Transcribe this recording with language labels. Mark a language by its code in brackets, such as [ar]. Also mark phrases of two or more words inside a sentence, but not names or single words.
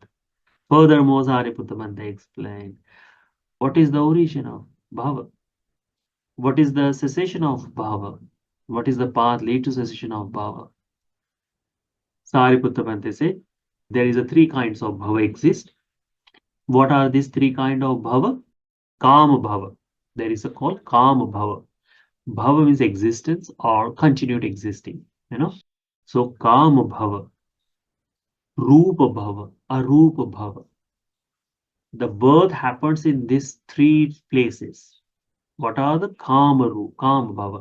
[en] Furthermore, Sariputta Bhante explained, what is the origin of bhava? What is the cessation of bhava? What is the path lead to cessation of bhava? Sariputta Bhante said, there is a three kinds of bhava exist. What are these three kinds of bhava? [pi] Kama bhava. [en] There is a called [pi] Kama bhava. [en] Bhava means existence or continued existing. [pi] So Kama bhava, Rupa bhava, Arupa bhava. [en] The birth happens in these three places. What are the [pi] Kama bhava?